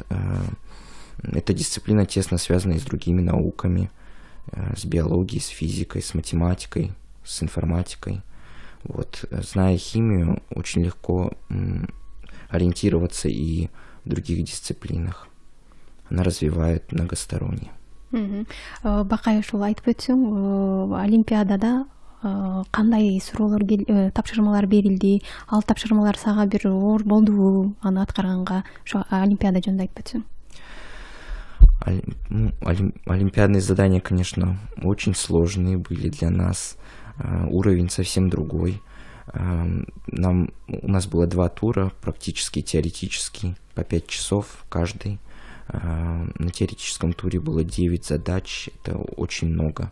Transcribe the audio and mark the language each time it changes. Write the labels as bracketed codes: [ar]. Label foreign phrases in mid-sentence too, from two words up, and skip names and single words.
[ru] Эта дисциплина тесно связана и с другими науками, с биологией, с физикой, с математикой, с информатикой. Вот. Зная химию, очень легко ориентироваться и в других дисциплинах. Она развивает многосторонне. [ky] Бакай ушул айтып өтсөң, Олимпиадада кандай суроолор тапшырмалар берилди? Ал тапшырмалар сага бир оор болдубу аны аткарганга? Ошо Олимпиада жөнүндө айтып өтсөң. [ru] Олимпиадные задания, конечно, очень сложные были для нас. Уровень совсем другой. У нас было 2 тура, практически теоретический, по 5 часов каждый. На теоретическом туре было 9 задач, это очень много.